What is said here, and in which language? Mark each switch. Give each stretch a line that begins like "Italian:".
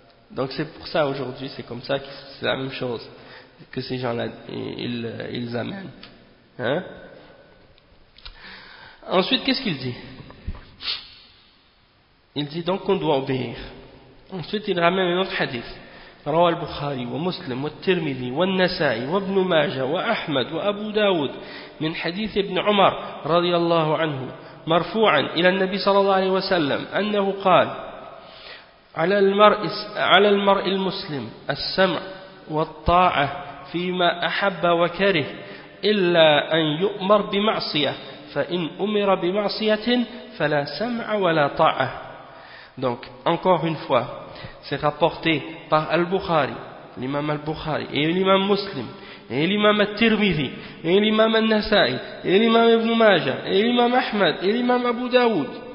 French: Donc c'est pour ça aujourd'hui, c'est comme ça, c'est la même chose que ces gens-là, ils amènent. Hein? Ensuite, qu'est-ce qu'il dit? Il dit donc qu'on doit obéir. Ensuite, il ramène un autre hadith.
Arabic: رواه البخاري ومسلم والترمذي والنسائي وابن ماجه وأحمد وأبو داود من حديث ابن عمر رضي الله عنه مرفوعا إلى النبي صلى الله عليه وسلم أنه قال على المرء المسلم السمع والطاعة فيما أحب وكره إلا أن يؤمر بمعصية فإن أمر بمعصية فلا سمع ولا طاعة.
French: Donc, encore une fois, c'est rapporté par Al-Bukhari, l'imam Al-Bukhari, et l'imam Muslim, et l'imam Al-Tirmidhi, et l'imam Al-Nasa'i, et l'imam Ibn Majah, et l'imam Ahmad, et l'imam Abu Daoud.